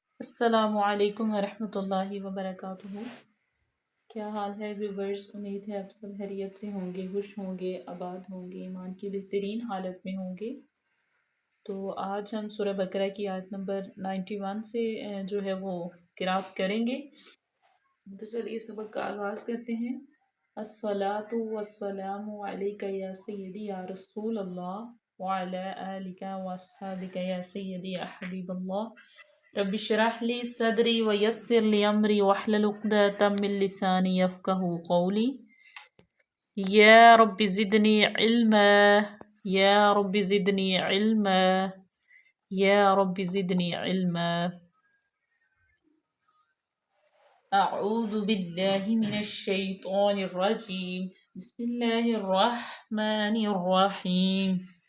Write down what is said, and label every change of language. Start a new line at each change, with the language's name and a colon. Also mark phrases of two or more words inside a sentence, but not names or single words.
Arabic: السلام عليكم ورحمة الله وبركاته.
Urdu: کیا حال ہے ویورز? امید ہے آپ سب خیریت سے ہوں گے، خوش ہوں گے، آباد ہوں گے، ایمان کی بہترین حالت میں ہوں گے. تو آج ہم سورہ بقرہ کی آیت نمبر 91 سے جو ہے وہ قرأت کریں گے. تو چلیے سبق کا آغاز کرتے ہیں.
Arabic: الصلاة والسلام عليك يا سيدي يا رسول الله وعلى آلك وأصحابك يا سيدي يا حبيب الله. رب اشرح لي صدري ويسر لي أمري واحلل عقدة من لساني يفقهوا قولي. يا رب زدني علما، يا رب زدني علما، يا رب زدني علما. أعوذ بالله من الشيطان الرجيم. بسم الله الرحمن الرحيم.